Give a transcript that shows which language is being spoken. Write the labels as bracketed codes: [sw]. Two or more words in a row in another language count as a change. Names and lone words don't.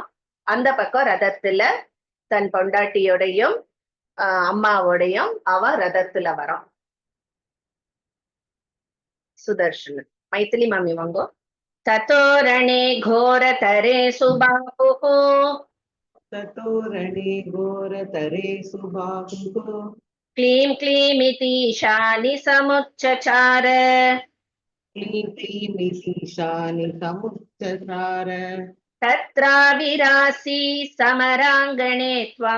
[ta] அந்த பக்கம் ரதத்துல தன் பொண்டாட்டியோடையும் அம்மாவோடையும் அவ ரதத்துல வரான். சுதர்ஷனன். மைத்திலி மாமி வாங்கோ. [sa] ततोरणे घोरतरे सुबाहुः. ततोरणे घोरतरे सुबाहुः क्लीं क्लीमितीशानि समुच्चचार. क्लीं क्लीमितीशानि समुच्चचार. तत्राविरासि समराङ्गणे त्वं.